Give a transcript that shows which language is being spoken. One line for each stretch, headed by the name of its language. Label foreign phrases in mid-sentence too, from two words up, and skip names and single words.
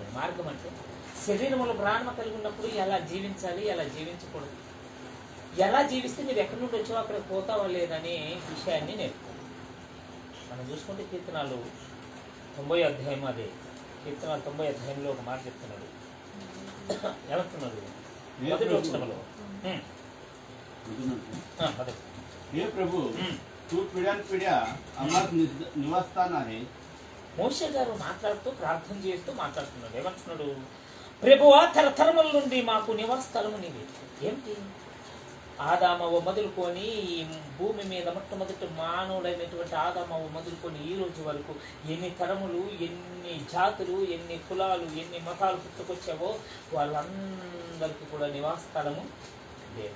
Telugu: మార్గం అంటే శరీరంలో ప్రాణం కలిగి ఉన్నప్పుడు ఎలా జీవించాలి, ఎలా జీవించకూడదు, ఎలా జీవిస్తే మీరు ఎక్కడి నుండి వచ్చావో అక్కడ పోతావా లేదనే విషయాన్ని నేర్పుతాం. మనం చూసుకుంటే కీర్తనాలు 90వ అధ్యాయం, అదే కీర్తనాలు 90వ అధ్యాయంలో ఒక మాట చెప్తున్నాడు. ఏమంటున్నాడు? మొదటి వచనంలో
Marathi: हे प्रभू तू पिढ्यानपिढ्या आम्हाला निवासस्थान आहे.
Telugu: మోషే గారు మాట్లాడుతూ ప్రార్థన చేస్తూ మాట్లాడుతున్నాడు. ఏమంటున్నాడు? ప్రభువా, తరతరముల నుండి మాకు నివాస స్థలము నీవే. ఏమిటి? ఆదామవ మొదలుకొని ఈ భూమి మీద మొట్టమొదటి మానవుడైనటువంటి ఆదామవ మొదలుకొని ఈ రోజు వరకు ఎన్ని తరములు, ఎన్ని జాతులు, ఎన్ని కులాలు, ఎన్ని మతాలు పుట్టుకొచ్చావో వాళ్ళందరికీ కూడా నివాస స్థలము దేవే.